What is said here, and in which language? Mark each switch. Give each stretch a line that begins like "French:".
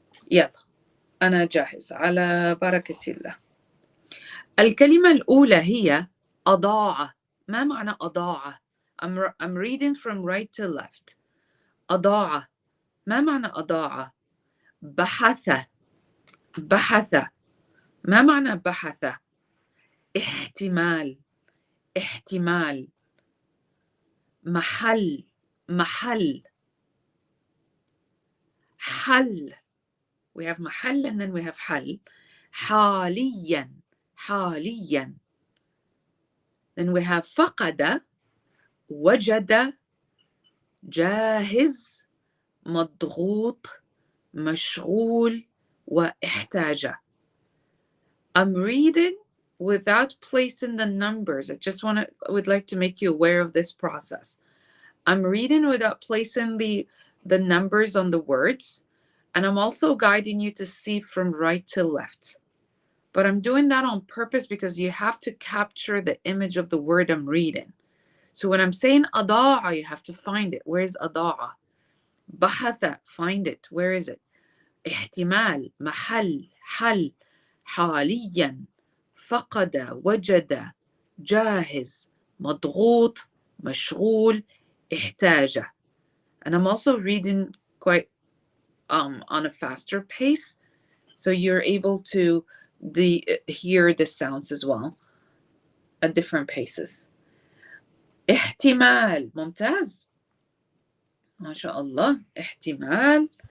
Arabic: يلا أنا جاهز على بركة الله. الكلمة الأولى هي أضاع. ما معنى أضاع؟
English: I'm reading from right to left.
Arabic: أضاع. ما معنى أضاع؟ بحث. ما معنى بحث؟ احتمال، احتمال. محل، محل. حل.
English: We have محل and then we have حل.
Arabic: حاليا، حاليا.
English: Then we have
Arabic: فقد، وجد، جاهز، مضغوط، مشغول، واحتاج.
English: I'm reading without placing the numbers. I just would like to make you aware of this process. I'm reading without placing the numbers on the words, and I'm also guiding you to see from right to left. But I'm doing that on purpose because you have to capture the image of the word I'm reading. So when I'm saying أضاع, you have to find it. Where's أضاع? بحث, find it. Where is it?
Arabic: احتمال, محل, حل, حاليا, فقد, وجد, جاهز, مضغوط, مشغول, احتاج.
English: And I'm also reading quite on a faster pace, so you're able to hear the sounds as well at different paces.
Arabic: احتمال, ممتاز. ما شاء الله. احتمال.